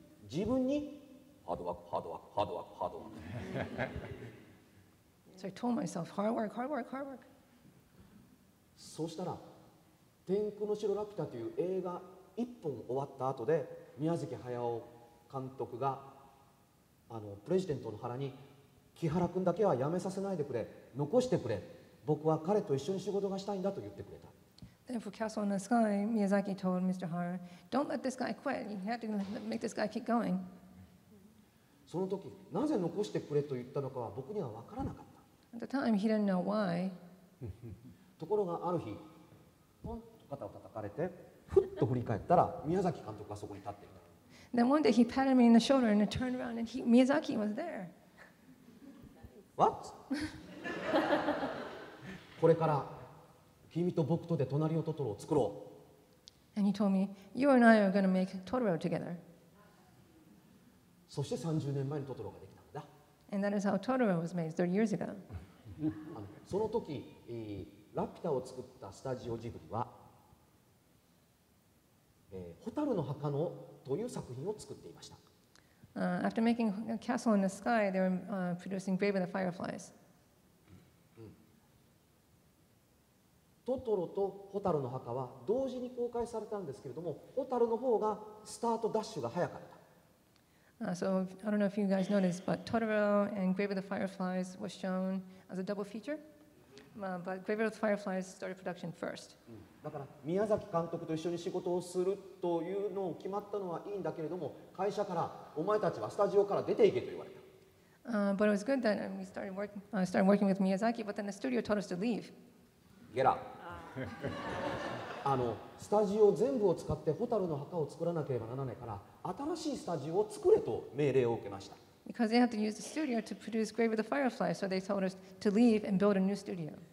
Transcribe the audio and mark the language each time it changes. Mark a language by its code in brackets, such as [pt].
[ja] 自分にハードワークハードワークハードワークハードワーク [en] So I told myself, hard work, hard work, hard work. [ja] そうしたら「天空の城ラピュタ」という映画1本終わった後で宮崎駿監督がプレジデントの原に「木原君だけは辞めさせないでくれ残してくれ僕は彼と一緒に仕事がしたいんだ」と言ってくれた。 [en] Then for Castle in the Sky, Miyazaki told Mr. Hara, don't let this guy quit. You have to make this guy keep going. [ja] その時なぜ残してくれと言ったのかは僕には分からなかった。 [en] At the time, he didn't know why. [ja] ところがある日ポンと肩を叩かれてふっと振り返ったら宮崎監督がそこに立っていた。 [en] Then one day he patted me in the shoulder and I turned around and Miyazaki was there. What? [ja] これから君と僕とで隣のトトロを作ろう。 [en] And he told me, you and I are going to make Totoro together. [ja] そして30年前にトトロができたんだ。 [en] And that is how Totoro was made 30 years ago. [ja] その時、ラピュタを作ったスタジオジブリは「蛍の墓の」という作品を作っていました。 [en] After making Castle in the Sky, they were producing Grave of the Fireflies. [ja] トトロと蛍の墓は同時に公開されたんですけれども、蛍の方がスタートダッシュが早かった。 [en] So I don't know if you guys noticed, but Totoro and Grave of the Fireflies was shown as a double feature. But Grave of the Fireflies started production first. [ja] だから宮崎監督と一緒に仕事をするというのを決まったのはいいんだけれども、会社からお前たちはスタジオから出ていけと言われた。 [en] But it was good that we started working with Miyazaki, but then the studio told us to leave. [ja] ゲラスタジオ全部を使って蛍の墓を作らなければならないから新しいスタジオを作れと命令を受けました。 [en] Because they had to use the studio to produce Grave of the Fireflies, so they told us to leave and build a new studio.